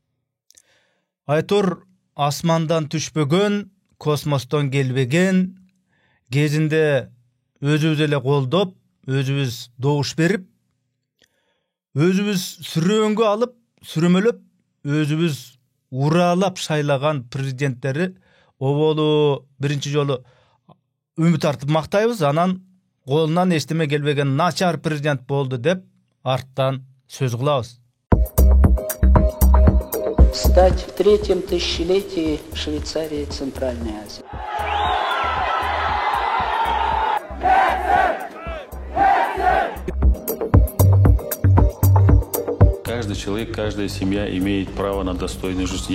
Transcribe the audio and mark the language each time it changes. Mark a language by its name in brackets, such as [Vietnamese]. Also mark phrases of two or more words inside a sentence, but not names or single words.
[Kyrgyz] Айтор асмандан түшпөгөн, космостон келбеген, кезинде өзүбүз эле колдоп, өзүбүз добуш берип, өзүбүз сүрөөнгө алып, сүрөмөлөп, өзүбүз уралап шайлаган президенттери оболу биринчи жолу үмүт артып мактайбыз, анан колунан эчтеме келбеген начар президент болду деп арттан сөз кылабыз. [Russian] Стать в третьем тысячелетии Швейцарии и Центральной Азии. Каждый человек, каждая семья имеет право на достойную жизнь.